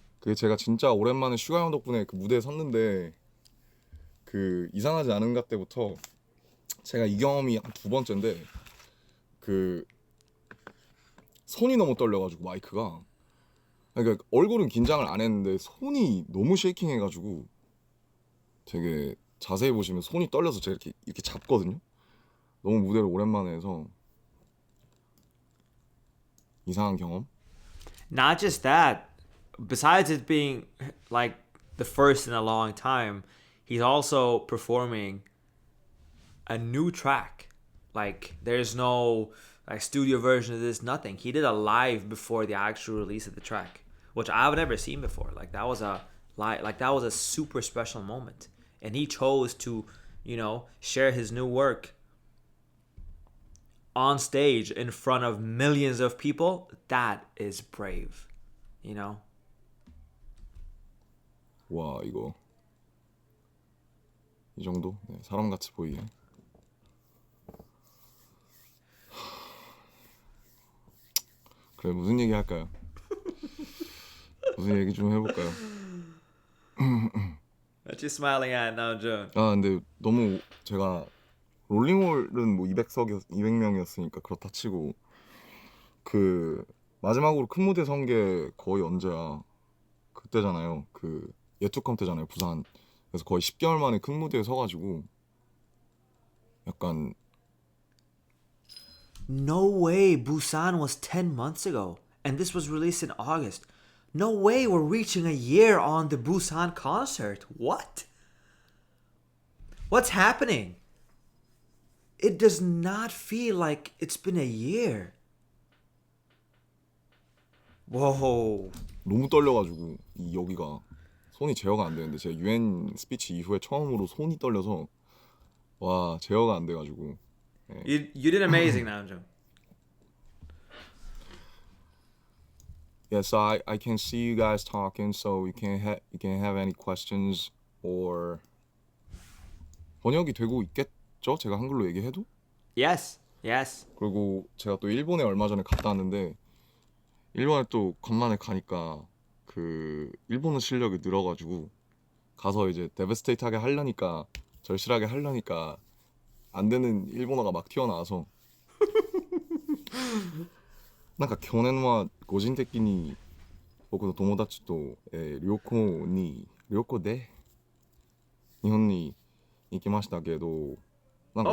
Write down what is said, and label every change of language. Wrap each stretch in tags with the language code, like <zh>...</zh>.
<ko>그게 제가 진짜 오랜만에 슈가 형 덕분에 그 무대에 섰는데 그 이상하지 않은가 때부터 제가 이 경험이 한 두 번째인데 그 손이 너무 떨려가지고 마이크가 그러니까 얼굴은 긴장을 안 했는데 손이 너무 쉐이킹해가지고 되게 자세히 보시면 손이 떨려서 제가 이렇게 잡거든요. 너무 무대를 오랜만에 해서 이상한 경험.</ko> <en>Not just that. Besides it being like the first in a long time, he's also performing a new track. Like there's no like studio version of this, nothing. He did a live before the actual release of the track, which I've never seen before. Like that was that was a super special moment. And he chose to, share his new work on stage in front of millions of people. That is brave,</en> <ko>와 이거 이 정도? 네, 사람같이 보이게. 그래 무슨 얘기 할까요? 무슨 얘기 좀 해볼까요?</ko> <en>What you smiling at now, June?</en> <ko>아 근데 너무 제가 롤링홀은 뭐 200명이었으니까 그렇다 치고 그 마지막으로 큰 무대 선 게 거의 언제야? 그때잖아요. 그 예투컴 때잖아요. 부산. 그래서 거의 10개월 만에 큰 무대에 서가지고 약간</ko> <en>No way, Busan was 10 months ago, and this was released in August. No way we're reaching a year on the Busan concert. What? What's happening? It does not feel like it's been a year. Whoa.</en> <ko>너무 떨려가지고 이 여기가 손이 제어가 안 되는데 제가 유엔 스피치 이후에 처음으로 손이 떨려서 와 제어가 안 돼가지고</ko> <en>You did amazing, Namjoon. Yeah, so I can see you guys talking, so you can have any questions or</en> <ko>번역이 되고 있겠죠? 제가 한글로 얘기해도?</ko> <en>Yes, yes.</en> <ko>그리고 제가 또 일본에 얼마 전에 갔다 왔는데 일본에 또 간만에 가니까 그 일본어 실력이 늘어가지고 가서 이제 데베스테이트하게 하려니까 절실하게 하려니까 안 되는 일본어가 막 튀어나와서</ko> <ja>なんか去年は個人的に僕の友達と、旅行で日本に行きましたけどなんか</ja>